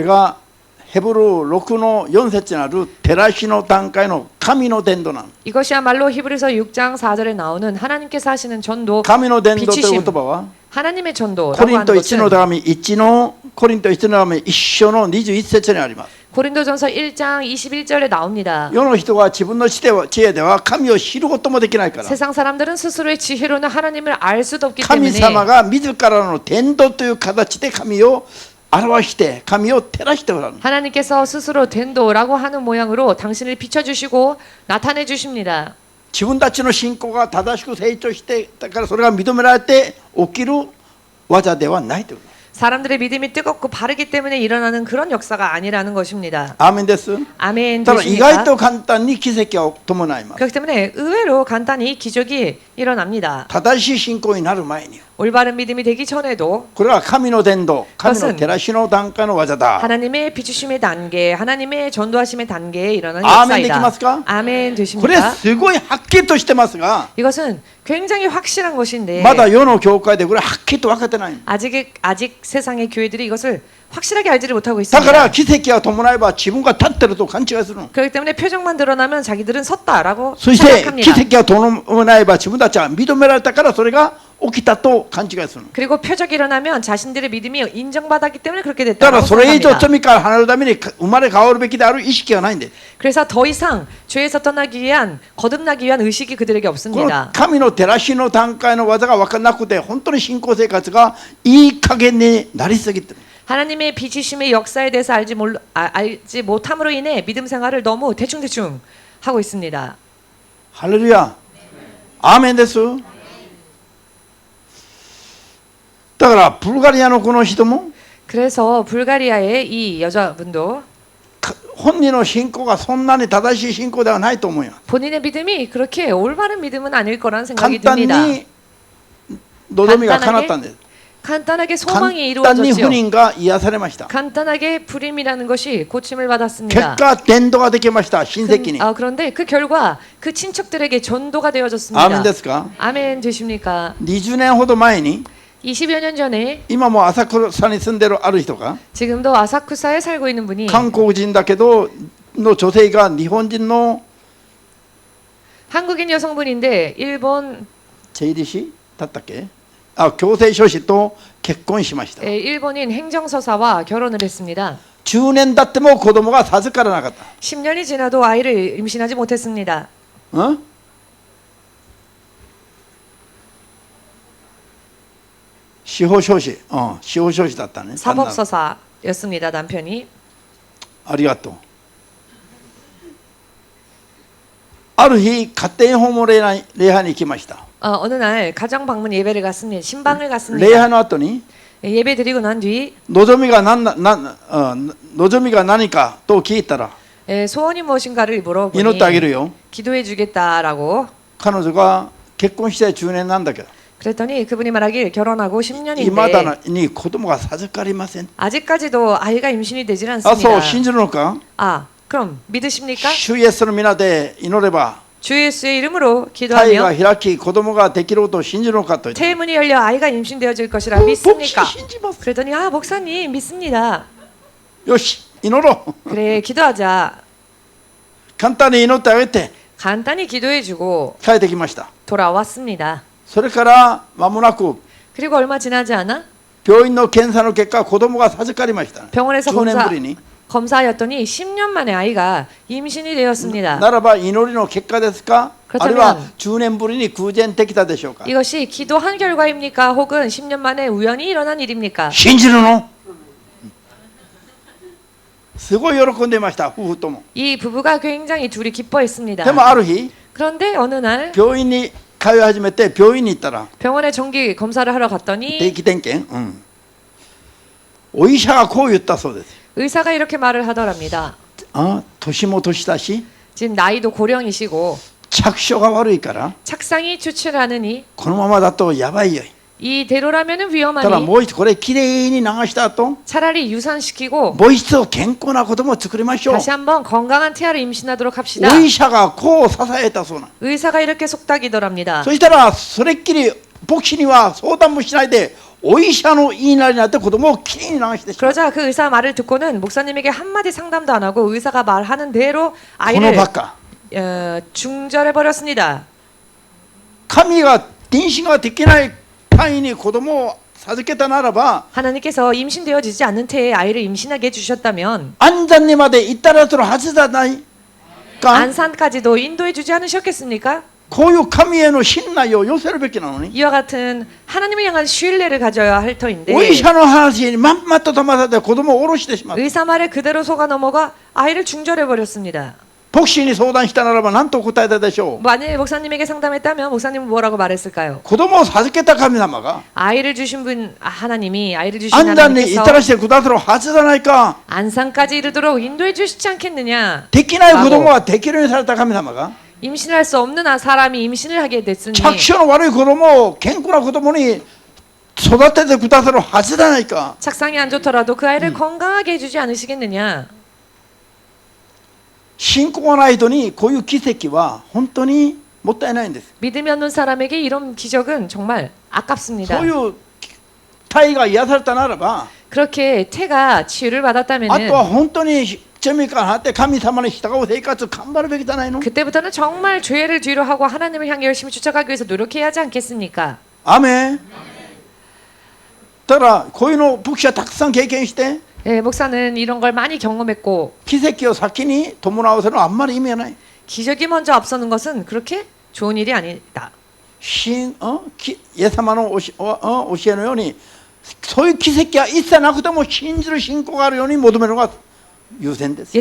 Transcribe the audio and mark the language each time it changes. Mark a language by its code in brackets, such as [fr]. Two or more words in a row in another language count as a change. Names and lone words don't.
[ja] これがヘブル6の4節にある照らしの段階の神の伝道なん。 [ko] 이것이야말로 히브리서 6장 4절에 나오는 하나님께서 하시는 전도, [ja] 神の伝道という [ko] 빛이심, [ja] 言葉は [ko] 하나님의 전도라고 [ja] コリン [ko] 하는 [ja] ト1の [ko] 것은 [ja] 手紙1のコリント1の手紙1章の21節にあります。 [ko] 고린도전서 1장 21절에 나옵니다. [ja] 世の人は自分の知恵では神を知ることもできないから、 [ko] 세상 사람들은 스스로의 지혜로는 하나님을 알 수도 없기 [ja] 神 [ko] 때문에 [ja] 様が自らの伝道という形で神を表して神を照らしておられる。 [ko] 하나님께서 스스로 된도라고 하는 모양으로 당신을 비춰주시고 나타내 주십니다. [ja] 自分たちの信仰が正しく成長してだからそれが認められて起きる技ではないということ。 [ko] 사람들의 믿음이 뜨겁고 바르기 때문에 일어나는 그런 역사가 아니라는 것입니다. [ja] アーメンです。 [ko] 아멘 [ja] ただ意外 [ko] 되십니까? [ja] と簡単に奇跡を伴います。 [ko] 그렇기 때문에 의외로 간단히 기적이 일어납니다. [ja] 正しい信仰になる前に [ko] 올바른 믿음이 되기 전에도 [ja] これは神の伝道、神の [ko] 그것은 [ja] 照らしの段階の技だ。 [ko] 하나님의 비추심의 단계, 하나님의 전도하심의 단계에 일어나는 아멘 역사이다. 되십니까? 아멘 [ja] これ [ko] 되십니까? [ja] すごいはっきりとしてますが、 [ko] 이것은 굉장히 확실한 것인데 [ja] まだ世の教会でこれはっきりと分かってない。 [ko] 아직 세상의 교회들이 이것을 확실하게 알지를 못하고 [ja] だから [ko] 있습니다. [ja] 奇跡が伴えば自分が立ってると勘違いするの。 [ko] 그렇기 때문에 표정만 드러나면 자기들은 섰다라고 [ja] そして奇 [ko] 생각합니다. [ja] 跡が伴えば自分たちは認められたからそれが起きたと勘違いするの。 [ko] 그리고 표적이 일어나면 자신들의 믿음이 인정받았기 때문에 그렇게 [ja] だから [ko] 됐다고 [ja] それ以上 [ko] 생각합니다. [ja] 罪から離れるために生まれ変わるべきである意識がないんで、 [ko] 그래서 더 이상 죄에서 떠나기 위한 거듭나기 위한 의식이 그들에게 [ja] この [ko] 없습니다. [ja] 神の照らしの段階の技が分からなくて本当に信仰生活がいい加減になりすぎてる。 [ko] 하나님의 비치심의 역사에 대해서 알지 못함으로 인해 믿음 생활을 너무 대충대충 하고 있습니다. [ja] ハレルヤ。アーメンです。だからブルガリアのこの人も [ko] 그래서 불가리아의 이 여자분도 [ja] 本人の信仰がそんなに正しい信仰ではないと思うよ。 [ko] 본인의 믿음이 그렇게 올바른 믿음은 아닐 거라는 [ja] 簡 [ko] 생각이 [ja] 単 [ko] 듭니다. [ja] に望みが叶ったんです。 [ko] 간단하게 [ja] 簡 [ko] 소망이 [ja] 単に不 [ko] 이루어졌지요. [ja] 妊が癒されました。 [ko] 간단하게 불임이라는 것이 고침을 [ja] 結 [ko] 받았습니다. [ja] 果伝道ができました親戚に。 [ko] 그런데 그 결과 그 친척들에게 전도가 [ja] アーメン [ko] 되어졌습니다. [ja] ですか。 [ko] 아멘 되십니까? [ja] 20 年ほど前に [ko] 20여 년 전에 [ja] 今も浅草に住んでるある人が [ko] 지금도 아사쿠사에 살고 있는 분이 [ja] 韓国人だけどの女性が日本人の [ko] 한국인 여성분인데 일본 [ja] 税理士だったっけ、あ、強制書士と結婚しました。 [ko] 일본인 행정서사와 결혼을 했습니다. [ja] 10 年経っても子供が授からなかった。 [ko] 10년이 지나도 아이를 임신하지 못했습니다. [ja] ん司法書士、司法書士だったね。 [ko] 사법서사였습니다. 남편이. [ja] ありがとう。ある日家庭訪問礼拝に行きました。 [ko] 어느 날 가정 방문 예배를 갔습니다. 신방을 [ja] 礼 [ko] 갔습니다. [ja] 拝の後に [ko] 예배 드리고 난 뒤 [ja] 望みが何かと聞いたら [ko] 소원이 무엇인가를 [ja] 祈 [ko] 물어보니 [ja] ってあげるよ。 [ko] 기도해 주겠다라고 [ja] 彼女が結婚して10年なんだけど [ko] 그랬더니 그분이 말하길 결혼하고 [ja] いま [ko] 10년인데 [ja] だに子供が授かりません。 [ko] 아직까지도 아이가 임신이 되질 [ja] あ、そう [ko] 않습니다. [ja] 信じるのか。 [ko] 그럼 믿으십니까? [ja] 主イエスの皆で祈れば [ko] 주 예수의 이름으로 [ja] 胎が [ko] 기도하며 [ja] 開き子供ができることを信じるのかと言って [ko] 태문이 열려 아이가 임신되어질 것이라 [ja] 牧師 [ko] 믿습니까? [ja] 信じます。 [ko] 그랬더니 목사님 믿습니다. [ja] よし祈ろう。 [ko] 그래 기도하자. [ja] 簡単に祈ってあげて [ko] 간단히 기도해주고 [ja] 帰ってきました。 [ko] 돌아왔습니다. [ja] それから間もなく [ko] 그리고 얼마 지나지 않아 [ja] 病院の検査の結果子供が授かりました。 [ko] 병원에서 [ja] 10年ぶりに [ko] 검사하였더니 10년 만에 아이가 임신이 되었습니다. [ja] ならば祈りの結果ですか、 [ko] 그렇다면 [ja] あるいは10年ぶりに偶然できたでしょうか。 [ko] 이것이 기도한 결과입니까? 혹은 10년 만에 우연히 일어난 일입니까? [ja] 信じるの。すごい喜んでいました夫婦とも。 [ko] 이 부부가 굉장히 둘이 기뻐했습니다. [ja] でもある日 [ko] 그런데 어느 날 [ja] 病院に通い始めて病院に行ったら [ko] 병원에 정기 검사를 하러 [ja] 定 [ko] 갔더니 [ja] 期点検、お医者がこう言ったそうです。 [ko] 의사가 이렇게 말을 하더랍니다. [ja] 年も年だし [ko] 지금 나이도 고령이시고 [ja] 着所が悪いから [ko] 착상이 추출하느니 [ja] このままだとやばいよ。 [ko] 이대로라면은 [ja] ただ [ko] 위험하니 [ja] もう一度これきれいに流した後 [ko] 차라리 유산시키고 [ja] もう一度健康な子供を作りましょう。 [ko] 다시 한번 건강한 태아를 임신하도록 합시다. [ja] お医者がこう支えたそうな。 [ko] 의사가 이렇게 속닥이더랍니다. [ja] そしたらそれっきり牧師には相談もしないでお医者の言いなりになって子供をきれいに流してしまう。 [ko] 그러자 그 의사 말을 듣고는 목사님에게 한마디 상담도 안 하고 의사가 말하는 대로 [ja] この [ko] 아이를 [ja] バカ [ko] 중절해 버렸습니다. [ja] 神が妊娠ができない単位に子供を授けたならば [ko] 하나님께서 임신되어지지 않는 태에 아이를 임신하게 해주셨다면 [ja] 安産にまで行ったらするはずじゃないか。 [ko] 안산까지도 인도해 주지 않으셨겠습니까? [ja] こういう神への信頼を寄せるべきなのに [ko] 이와 같은 하나님을 향한 신뢰를 가져야 할 터인데 [ja] お医者の話にまんまと騙されて子供を下ろしてしまう。 [ko] 의사 말에 그대로 속아 넘어가 아이를 중절해 버렸습니다. [ja] 牧師に相談したならば何と答えたでしょう。 [ko] 만일 목사님에게 상담했다면 목사님은 뭐라고 말했을까요? [ja] 子供を授けた神様が [ko] 아이를 주신 분 하나님이 아이를 주신 [ja] 安産に [ko] 하나님께서 [ja] 至らしてくださるはずじゃないか。 [ko] 안산까지 이르도록 인도해 주시지 않겠느냐? [ja] できない子供はできるようにされた神様が [ko] 임신할 수 없는 사람이 임신을 하게 됐으니 [ja] 着床の悪い子供を健康な子供に育ててくださるはずじゃないか。 [ko] 착상이 안 좋더라도 그 아이를 건강하게 해주지 않으시겠느냐? [ja] 信仰がない人にこういう奇跡は本当にもったいないんです。 [ko] 믿음이 없는 사람에게 이런 기적은 정말 아깝습니다. [ja] そういう体が癒されたならば [ko] 그렇게 태가 치유를 [ja] あと [ko] 받았다면은 [ja] は本当に罪からなって神様に従う生活を頑張るべきじゃないの。 [ko] 그때부터는 정말 죄를 뒤로 하고 하나님을 향해 열심히 쫓아가기 위해서 노력해야 하지 않겠습니까? [ja] アーメン。だからこういうの牧師はたくさん経験して [ko] 예, 목사는 이런 걸 많이 경험했고 [ja] 奇跡を先に伴わせるのはあんまり意味がない。 [ko] 기적이 먼저 앞서는 것은 그렇게 좋은 일이 아니다. [ja] イエス様の教えのようにそういう奇跡は一切なくても信じる信仰があるように求めるのが優先です。